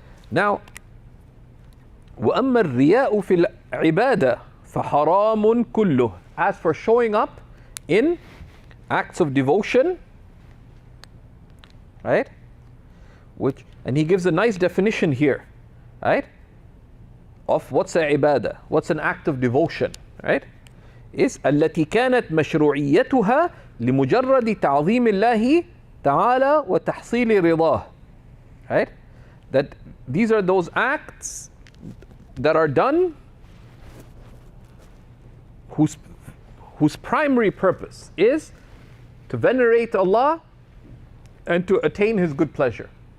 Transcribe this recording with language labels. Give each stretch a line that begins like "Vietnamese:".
Arabic: Now, وَأَمَّا الرِّيَاءُ فِي الْعِبَادَةِ فَحَرَامٌ كُلُّهُ.
English: As for showing up in acts of devotion, right? And he gives a nice definition here, right? Of what's a ibadah, what's an act of devotion, right?
Arabic: Is التي كانت مشروعيتها لمجرد تعظيم الله تعالى وتحصيل رضاه.
English: Right? That these are those acts that are done whose primary purpose is to venerate Allah and to attain His good pleasure.